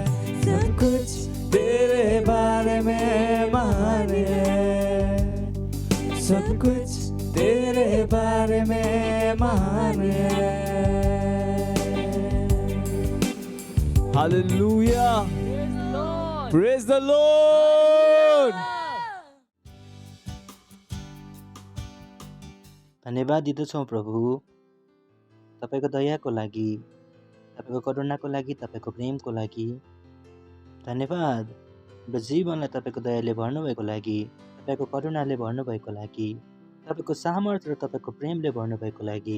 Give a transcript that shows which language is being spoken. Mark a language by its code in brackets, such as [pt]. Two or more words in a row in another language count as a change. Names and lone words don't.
[hi] सब कुछ तेरे बारे में महान है। सब कुछ तेरे तेरे बारे में महान है। हालेलुया, [en] Praise the Lord. [ne] धन्यवाद दिँदछौँ प्रभु, तपाईँको दयाको लागि, तपाईँको करुणाको लागि, तपाईँको प्रेमको लागि। धन्यवाद हाम्रो जीवनलाई तपाईँको दयाले भर्नुभएको लागि, तपाईँको करुणाले भर्नुभएको लागि, तपाईँको सामर्थ्य र तपाईँको प्रेमले भर्नुभएको लागि।